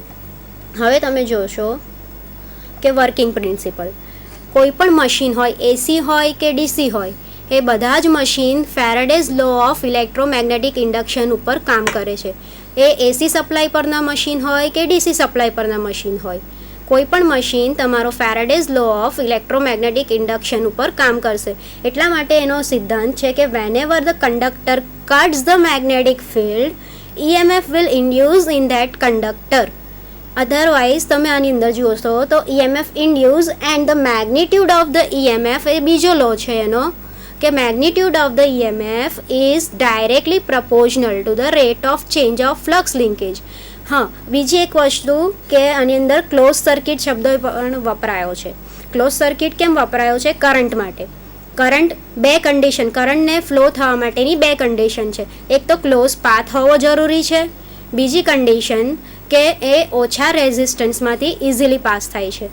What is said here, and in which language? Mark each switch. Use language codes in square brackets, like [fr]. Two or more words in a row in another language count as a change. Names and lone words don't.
[gu] હવે તમે જોશો કે [en] working principle, [gu] કોઈ પણ મશીન હોય, એસી હોય કે ડીસી હોય, એ બધા જ મશીન [en] Faraday's law of electromagnetic induction [gu] ઉપર કામ કરે છે. એ [en] AC supply [gu] પરના મશીન હોય કે [en] DC supply [gu] પરના મશીન હોય, કોઈ પણ મશીન તમારો [en] Faraday's law of electromagnetic induction [gu] ઉપર કામ કરશે. એટલા માટે એનો સિદ્ધાંત છે કે [en] whenever the conductor cuts the magnetic field, EMF will induce in that conductor. [gu] અધરવાઇઝ તમે આની અંદર જોશો તો [en] EMF induce and the magnitude of the EMF [gu] એ બીજો લો છે એનો, કે [en] magnitude of the EMF is directly proportional to the rate of change of flux linkage. [gu] હા, બીજી એક વસ્તુ કે આની અંદર [en] close circuit [gu] શબ્દ પણ વપરાયો છે. [en] close circuit [gu] કેમ વપરાયો છે? કરંટ માટે. કરંટ 2 કન્ડિશન, કરંટને ફ્લો થવા માટેની 2 કન્ડિશન છે. એક તો [en] close path [gu] હોવો જરૂરી છે, બીજી કન્ડિશન કે એ ઓછા રેઝિસ્ટન્સમાંથી [en] easily pass [gu] થાય છે.